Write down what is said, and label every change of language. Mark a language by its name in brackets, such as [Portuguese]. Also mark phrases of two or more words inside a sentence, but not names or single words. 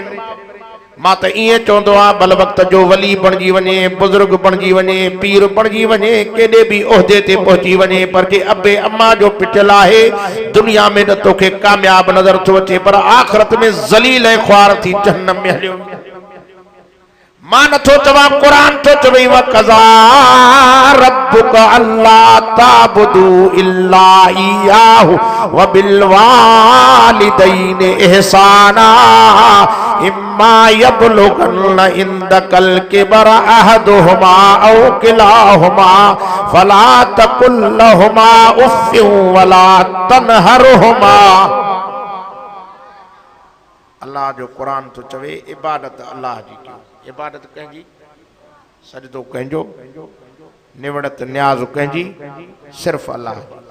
[Sindhi] मां त ईअं चवंदो आहियां, भल वक़्त जो वली बणिजी वञे, बुज़ुर्ग बणिजी वञे, पीर बणिजी वञे, केॾे भी उहिदे ते पहुची वञे, पर जे अबे अम्मा जो पिटियल आहे, दुनिया में न तोखे कामयाब नज़र थो अचे, पर आख़िरत में ज़लील ऐं ख़्वार थी जहन्नम में हलियो। मां नथो चवां, क़ुरान तो चवई [Arabic] وقضى ربك ألا تعبدوا إلا إياه وبالوالدين إحسانا إما يبلغن عندك الكبر أحدهما أو كلاهما فلا تقل لهما أف ولا تنهرهما. [Sindhi] अल्लाह जो कुरान तो चवे इबादत अल्लाह जी कयो, इबादत कंहिंजी, सजदो कंहिंजो, निवड़त न्याज़ कंहिंजी, सिर्फ़ अल्लाह जी।